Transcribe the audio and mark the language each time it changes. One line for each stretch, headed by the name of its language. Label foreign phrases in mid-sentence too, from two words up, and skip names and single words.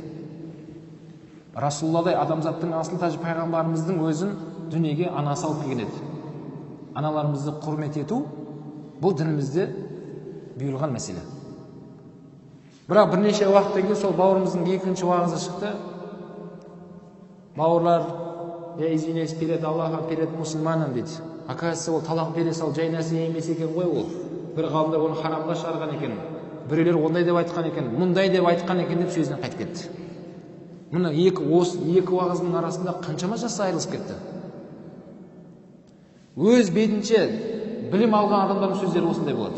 Kazakh: Расулалладай адамзаттың асыл тажы пайғамбарымыздың өзін дүниеге анасы алып келген еді. Аналарымызды құрмет ету бұл дінімізде бұйырған мәселе. Бірақ бірнеше уақыттан кейін сол бауырымыздың екінші уағызы шықты. Бауырлар,
Russian: извиняюсь перед Аллахом, перед мұсылманом дейді.
Kazakh: Оказывается, ол талақ бере сал жай нәрсе емес екен ғой ол. Бір ғалымдар оны харамға шығарған екен. Біреулер ондай деп айтқан екен, мұндай деп айтқан екен деп сөзінен қайтып кетті. Мына екі уағыздың арасында қаншама жас айырылысып кетті. Өз бетінше білім алған адамдардың сөздері осындай болады.